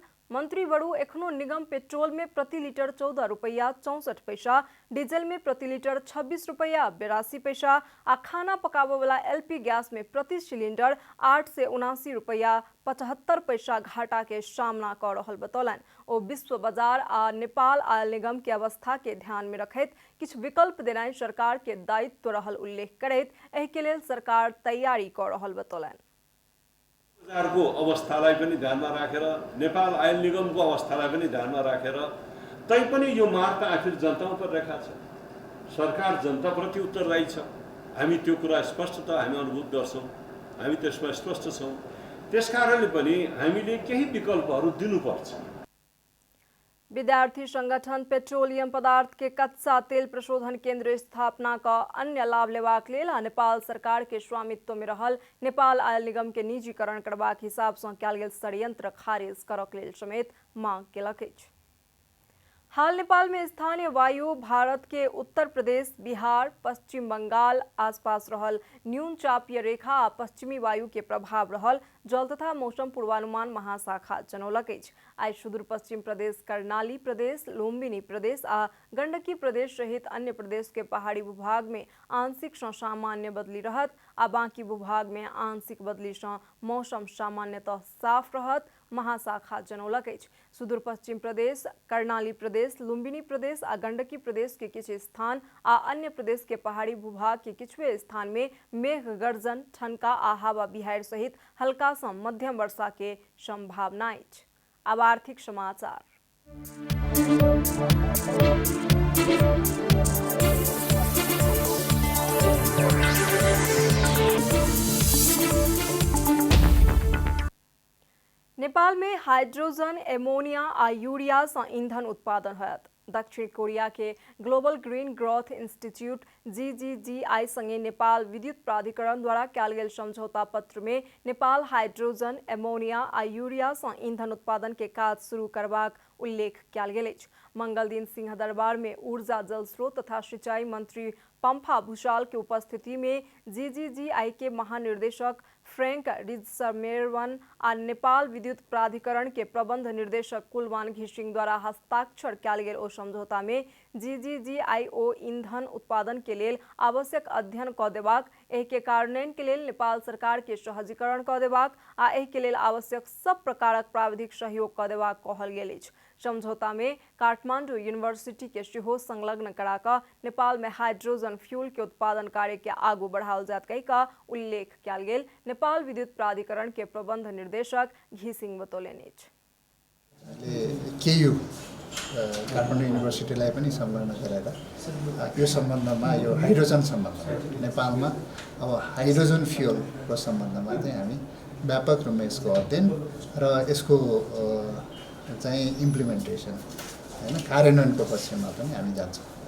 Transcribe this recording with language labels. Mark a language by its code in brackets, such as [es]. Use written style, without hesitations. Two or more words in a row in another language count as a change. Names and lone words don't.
[mai] मंत्री बड़ू एखनो निगम पेट्रोल में प्रति लीटर 14 रुपया 64 पैसा, डीजल में प्रति लीटर 26 रुपया 82 पैसा आ खाना पकाबे वाला एलपी गैस में प्रति सिलेंडर 8 से 79 रुपया 75 पैसा घाटा के सामना कर रहल बतौलन। ओ विश्व बाजार आ नेपाल आयल निगम के अवस्था के ध्यान में रखैत किछु विकल्प देनाइ सरकार के दायित्व रहल उल्लेख करैत एहि के लेल सरकार तैयारी कर रहल बतौलन। [ne] बजारको अवस्थालाई पनि ध्यानमा राखेर नेपाल आयल निगमको अवस्थालाई पनि ध्यानमा राखेर तैपनि यो माग त आखिर जनतामा परिरहेको छ। सरकार जनताप्रति उत्तरदायी छ। हामी त्यो कुरा स्पष्ट हामी अनुभूत गर्छौँ, हामी त्यसमा स्पष्ट छौँ। त्यसकारणले पनि हामीले केही विकल्पहरू दिनुपर्छ। [mai] विद्यार्थी संगठन पेट्रोलियम पदार्थ के कच्चा तेल प्रशोधन केंद्र स्थापना का अन्य लाभ लेबाक लेल आ नेपाल सरकार के स्वामित्व में रहल नेपाल आयल निगम के निजीकरण करबाक हिसाब से कयल गेल षड्यंत्र खारिज करक लेल समेत मांग केलक अछि। हाल नेपाल में स्थानीय वायु भारत के उत्तर प्रदेश, बिहार, पश्चिम बंगाल आसपास रहल न्यून चापीय रेखा आ पश्चिमी वायु के प्रभाव रहल जल तथा मौसम पूर्वानुमान महाशाखा जनौलक अछि। आई सुदूर पश्चिम प्रदेश, कर्णाली प्रदेश, लुम्बिनी प्रदेश आ गंडकी प्रदेश सहित अन्य प्रदेश के पहाड़ी भूभाग में आंशिक से सामान्य बदली रहत आ बाकी भूभाग में आंशिक बदली से मौसम सामान्यतः साफ रहत महाशाखा जनौलक अछि। सुदूर पश्चिम प्रदेश, कर्णाली प्रदेश, लुम्बिनी प्रदेश आ गंडकी प्रदेश के किछु स्थान आ अन्य प्रदेश के पहाड़ी भूभाग के किछुए स्थान में मेघ गर्जन, ठनका आ हवा बिहाड़ि सहित हल्का से मध्यम वर्षा के संभावना अछि। अब आर्थिक समाचार। नेपाल में हाइड्रोजन, एमोनिया आ यूरिया से ईंधन उत्पादन होयत। दक्षिण कोरिया के ग्लोबल ग्रीन ग्रोथ इंस्टीट्यूट GGGI संगे नेपाल विद्युत प्राधिकरण द्वारा कयल गेल समझौता पत्र में नेपाल हाइड्रोजन, एमोनिया आ यूरिया से ईंधन उत्पादन के काज शुरू करबाक उल्लेख कयल गेल अछि। मंगल दिन सिंहदरबार में ऊर्जा, जल स्रोत तथा सिंचाई मंत्री पंफा भूषाल के उपस्थिति में GGGI के महानिर्देशक फ्रैंक रिजसमेरवन आ नेपाल विद्युत प्राधिकरण के प्रबंध निर्देशक कुलमान घिसिंग द्वारा हस्ताक्षर कयल गेल ओ समझौता में GGGI ओ ईंधन उत्पादन के लेल आवश्यक अध्ययन क देबाक, एहि के कार्यान्वयन के लेल नेपाल सरकार के सहजीकरण क देबाक आ एहि के लेल आवश्यक सब प्रकारक प्राविधिक सहयोग क देबाक कहल गेल अछि। समझौता में काठमांडू यूनिवर्सिटी के सेहो संलग्न करा कऽ नेपाल में हाइड्रोजन फ्यूल के उत्पादन कार्य के आगू बढ़ाओल जायत कहि कऽ उल्लेख कयल गेल नेपाल विद्युत प्राधिकरण के प्रबंध निर्देशक घिसिंग बतौलनि अछि। [ne] केयू काठमाडौँ युनिभर्सिटीलाई पनि संलग्न गरेर यो सम्बन्धमा, यो हाइड्रोजन सम्बन्धमा नेपालमा अब हाइड्रोजन फ्युलको सम्बन्धमा चाहिँ हामी व्यापक रूपमा यसको अध्ययन र यसको चाहिँ इम्प्लिमेन्टेसन हैन कार्यान्वयनको पक्षमा पनि हामी जान्छौँ।